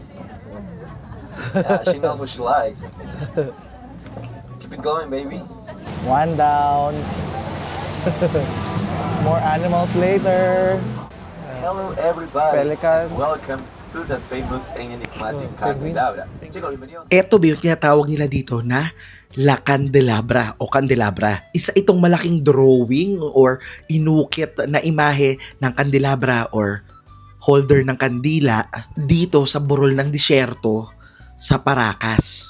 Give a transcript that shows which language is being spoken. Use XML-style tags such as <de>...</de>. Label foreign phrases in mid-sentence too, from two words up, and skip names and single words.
<en>Yeah, she knows what she likes. Keep it going, baby. One down. More animals later. Hello, everybody. Pelicans. Welcome to the famous and enigmatic Candelabra.</en> <es>Chicos, bienvenidos.</es> <tl>Eto ba yung tinatawag nila dito na La Candelabra o Candelabra? Isa itong malaking drawing or inukit na imahe ng candelabra or holder ng kandila dito sa burol ng disyerto sa Paracas.</tl>